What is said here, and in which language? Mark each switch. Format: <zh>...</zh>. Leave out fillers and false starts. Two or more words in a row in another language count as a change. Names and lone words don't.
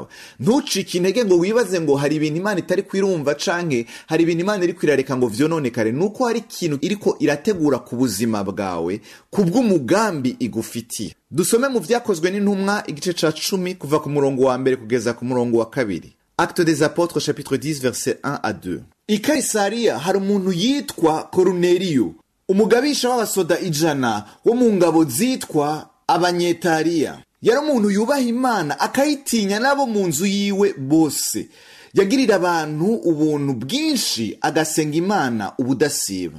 <rn>Ntucike intege ngo wibaze ngo hari ibintu Imana itari kwirumva canke hari ibintu Imana iri kwirareka ngo vyononekare. Nuko hari ikintu iriko irategura ku buzima bwawe kubw'umugambi igufitiye. Dusome mu vyakozwe n'intumwa igice ca 10 kuva ku murongo wa mbere kugeza ku murongo wa kabiri.</rn> <fr>Actes des Apôtres chapitre 10 verset 1 à 2.</fr> <rn>I Kaisariya hari umuntu yitwa Koruneliyo, umugabisha w'abasoda 100 wo mu ngabo zitwa Abanyetariya. Yari umuntu yubaha Imana akayitinya nabo mu nzu yiwe bose. Yagirira abantu ubuntu bwinshi, agasenga Imana ubudasiba.</rn>